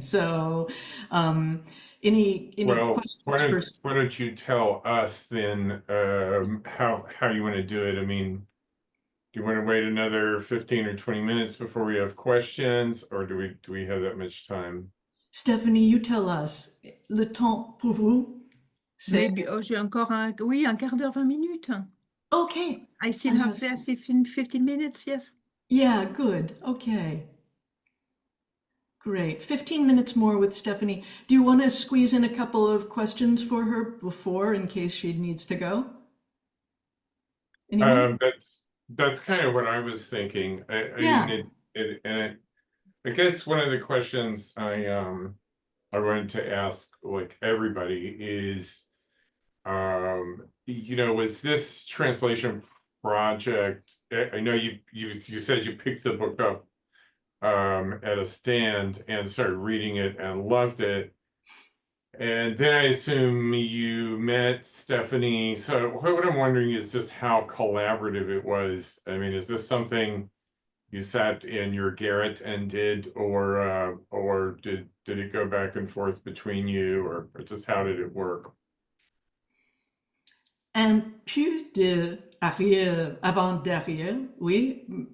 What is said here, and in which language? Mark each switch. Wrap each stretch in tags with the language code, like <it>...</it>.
<en>So any questions first? Why don't you tell us then how you want to do it? I mean, do you want to wait another 15 or 20 minutes before we have questions, or do we have that much time? Stephanie, you tell us.</en> <fr>Le temps pour vous?</fr> <en>Maybe,</en> <fr>j'ai encore un quart d'heure, 20 minutes.</fr> <en>Okay. I still have 15 minutes, yes. Yeah, good. Okay. Great. 15 minutes more with Stephanie. Do you want to squeeze in a couple of questions for her before in case she needs to go? Anyone? That's kind of what I was thinking. Yeah. I guess one of the questions I wanted to ask like everybody is, was this translation project. I know you said you picked the book up at a stand and started reading it and loved it. And then I assume you met Stephanie. So what I'm wondering is just how collaborative it was. I mean, is this something you sat in your garret and did, or did it go back and forth between you, or just how did it work?</en> <fr>Un peu de arrière, avant derrière, oui.</fr>